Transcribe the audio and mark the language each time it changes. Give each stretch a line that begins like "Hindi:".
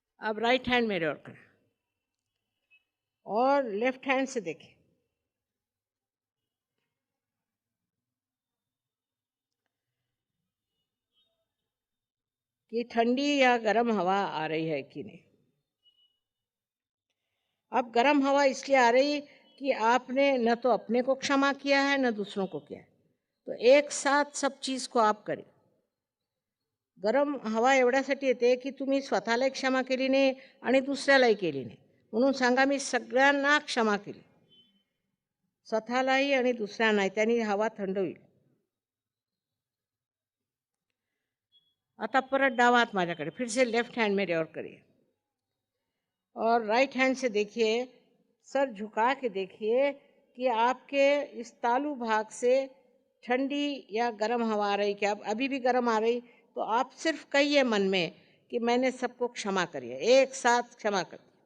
Hindi: अब right hand मेरे ओर करें और लेफ्ट हैंड से देखें कि ठंडी या गर्म हवा आ रही है कि नहीं। अब गर्म हवा इसलिए आ रही कि आपने न तो अपने को क्षमा किया है न दूसरों को किया है, तो एक साथ सब चीज को आप करें।
Marathi: गरम हवा एवढ्यासाठी येते की तुम्ही स्वतःलाही क्षमा केली नाही आणि दुसऱ्यालाही केली नाही, म्हणून सांगा मी सगळ्यांना क्षमा केली, स्वतःलाही आणि दुसऱ्यांनाही, त्यांनी हवा थंड होईल। आता परत डावा हाथ माझ्याकडे,
Hindi: फिर से लेफ्ट हैंड मेरे और करिए और राइट हैंड से देखिए, सर झुका के देखिए कि आपके इस तालु भाग से ठंडी या गर्म हवा आ रही। क्या अभी भी गर्म आ रही? तो आप सिर्फ कहिए मन में कि मैंने सबको क्षमा करिए, एक साथ क्षमा कर।